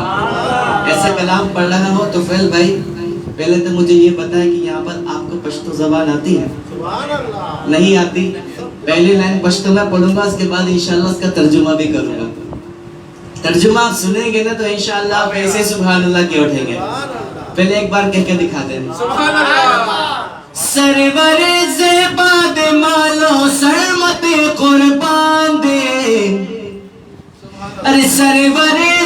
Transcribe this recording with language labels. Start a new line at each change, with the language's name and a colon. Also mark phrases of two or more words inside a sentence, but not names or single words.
Hindi: ऐसा कलाम पढ़ रहा हो तो फैल भाई पहले तो मुझे ये पता है कि यहाँ पर आपको पश्तो ज़बान आती है? नहीं आती? पहली लाइन पश्तो में पढ़ूंगा, उसके बाद
Arabic: إن شاء الله
Hindi: उसका तर्जुमा भी करूंगा। तर्जुमा आप सुनेंगे ना तो
Arabic: إن شاء الله
Hindi: आप ऐसे
Arabic: سبحان الله
Hindi: के उठेंगे। पहले एक बार कह के दिखा दें
Arabic: سبحان الله.
Pashto: سرور زیباد مالو سرمت قربان دے ارے سرور